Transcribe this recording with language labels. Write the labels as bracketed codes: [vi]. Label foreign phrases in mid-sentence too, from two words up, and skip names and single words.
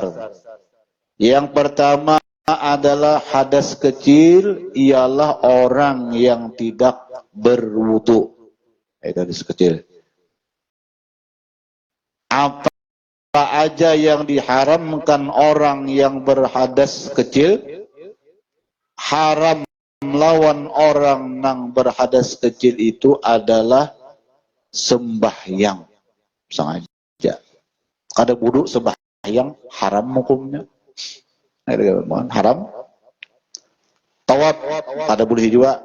[id] Yang pertama adalah hadas kecil, ialah orang yang tidak berwudu. Itu hadas kecil. Apa aja yang diharamkan orang yang berhadas kecil? Haram lawan orang yang berhadas kecil itu adalah sembahyang. Sengaja. [bjn] Kada wudu sembahyang haram hukumnya. [id] Haram. Tawaf ada boleh juga.